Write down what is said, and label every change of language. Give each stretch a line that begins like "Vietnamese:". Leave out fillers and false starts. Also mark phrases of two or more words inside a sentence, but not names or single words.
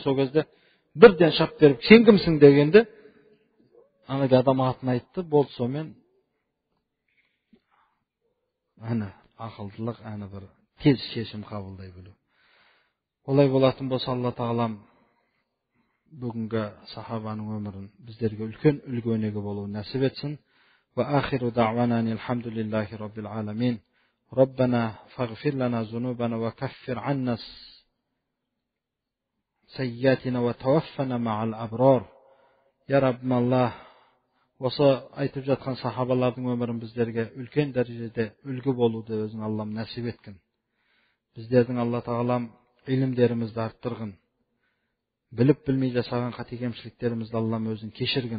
Kazakh: Сол кезде бірден шап беріп, сен кімсің дегенде, анаға адам атын айтты, болды сонымен. Ана ақылдылық, ана бір тез шешім қабылдай білу. Олай болатын болса, Алла тағалам бүгінгі сахабаның өмірін біздерге үлкен үлгі өнеге болуы нәсіп етсін.
Arabic: وآخر دعوانا الحمد لله رب العالمين. ربنا اغفر لنا ذنوبنا وكفر عنا سيئاتنا وتوفنا مع الأبرار.
Kazakh: Я Раббим Аллах, осы айтып жатқан сахабалардың өмірін біздерге үлкен дәрежеде үлгі болуды өзің Аллам нәсіп еткен. Біздердің Алла тағалам илімдерімізді арттырғын. Біліп білмей жасаған қате кемшіліктерімізді Аллам өзің кешіргін.